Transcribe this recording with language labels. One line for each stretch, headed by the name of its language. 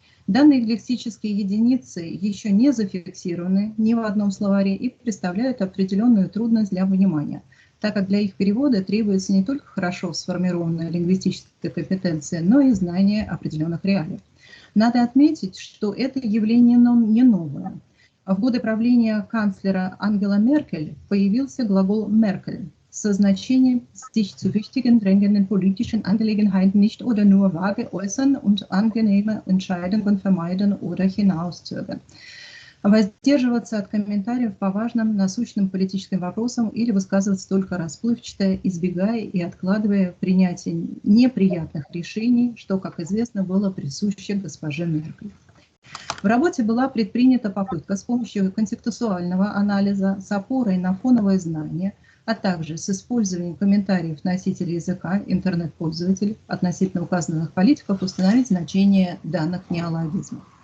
Russian: Данные лексические единицы еще не зафиксированы ни в одном словаре и представляют определенную трудность для понимания, так как для их перевода требуется не только хорошо сформированная лингвистическая компетенция, но и знание определенных реалий. Надо отметить, что это явление не новое. В годы правления канцлера Ангела Меркель появился глагол «Меркель» со значением
German: «sich zu wichtigen, drängenden politischen Angelegenheiten nicht oder nur vage äußern und angenehme Entscheidungen vermeiden oder hinauszögern».
Russian: Воздерживаться от комментариев по важным насущным политическим вопросам или высказываться только расплывчато, избегая и откладывая принятие неприятных решений, что, как известно, было присуще госпоже Меркель. В работе была предпринята попытка с помощью контекстуального анализа с опорой на фоновые знания, а также с использованием комментариев носителей языка, интернет-пользователей относительно указанных политиков установить значение данных неологизмов.